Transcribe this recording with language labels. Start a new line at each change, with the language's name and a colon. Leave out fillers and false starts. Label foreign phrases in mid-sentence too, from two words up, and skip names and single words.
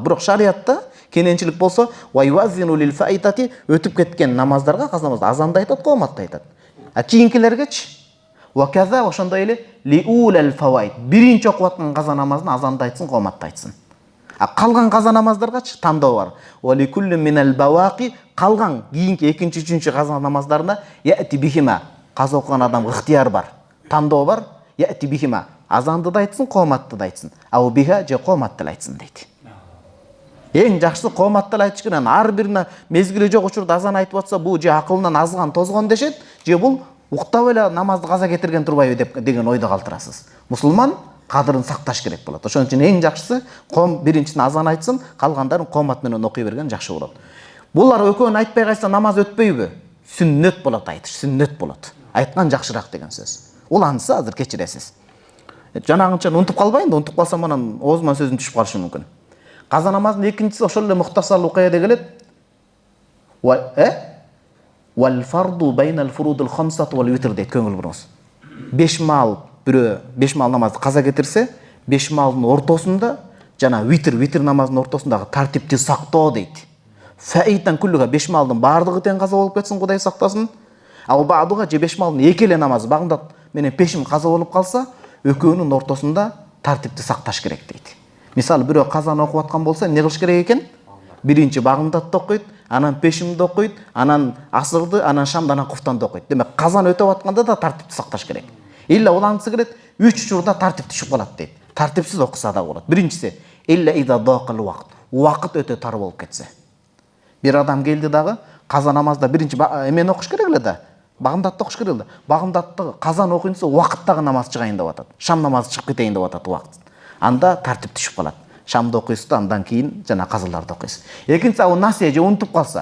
Kyrgyz: Бирок шариятта кененчилик болсо,
Arabic: ويؤذن للفائتة,
Kyrgyz: өтүп кеткен намаздарга каза намаз азанда айтат, кооматта айтат. А кийинкилергечи ва каза ошондой эле
Arabic: للأولى الفوائت.
Kyrgyz: Биринчи окуп аткан каза намазын азанда айтсын, кооматта айтсын. А калган каза намаздаргачы тандоо бар.
Arabic: ولكل من البواقي,
Kyrgyz: калган кийинки экинчи, үчүнчү каза намаздарына
Arabic: أتى بهما,
Kyrgyz: каза окуган адам ыктыяр бар. Тандоо бар.
Arabic: أتى بهما,
Kyrgyz: азанды да айтсын, кооматты да айтсын.
Arabic: أو بها
Kyrgyz: же кооматты да айтсын дейт. Эң жакшысы кооматты айтыш керек. Ар бирине мезгили жок учурда азан айтып атса, бул же акылынан азган, тозгон дешет, же бул уктап эле намазды каза кетирген турбайбы деген ойдо калтырасыз. Мусулман кадырын сакташ керек болот. Ошон үчүн эң жакшысы биринчисин азан айтсын, калгандарын коомат менен окуй берген жакшы болот. Булар экөөнү айтпай калса намаз өтпөйбү? Сүннөт болот айтыш, сүннөт болот. Айткан жакшыраак деген сөз. Уланса азыр кечиресиз. Жанагынча унутуп калбайын да, унутуп калсам анан оозуман сөзүм түшүп калышы мүмкүн. Каза намазынын экинчиси ошол эле мухтасар лукаяда келет.
Arabic: والفرض بين الفروض الخمسة والوتر
Kyrgyz: дейт, көңүл буруңуз. 5 маал бирөө 5 маал намазды каза кетирсе, 5 маалдын ортосунда жана витр намазынын ортосундагы тартипти сактоо дейт.
Arabic: فائتة كلها
Kyrgyz: 5 маалдын баардыгы тең каза болуп кетсин, Кудай сактасын. Ал баадыга же 5 маалдын эки эле намазы багындат менен пешим каза болуп калса, экөөнүн ортосунда тартипти сакташ керек дейт. Мисалы бирөө казаны окуп аткан болсо, эмне кылыш керек экен? Биринчи багындатты окуйт, анан пешимди окуйт, анан асырды, анан шамды, анан куфтанды окуйт. Демек казан өтөп атканда да тартипти сакташ керек. Илля улантысы келет, 3 учурда тартип түшүп калат дейт. Тартипсиз окуса да болот. Биринчиси,
Arabic: إلا إذا ضاق الوقت.
Kyrgyz: Убакыт өтө тар болуп кетсе. Бир адам келди дагы, каза намазда биринчи эмени окуш керек эле да. Багындатты окуш керек эле. Багындатты казан окуйнса убакыттагы намаз чыгайын деп атат. Шам намазы чыгып кетейин деп атат убакыт. Анда тартип түшүп калат. Шамды окуйсуз да, андан кийин жана казаларды окуйсуз. Экинчиси ал насия же унутуп калса.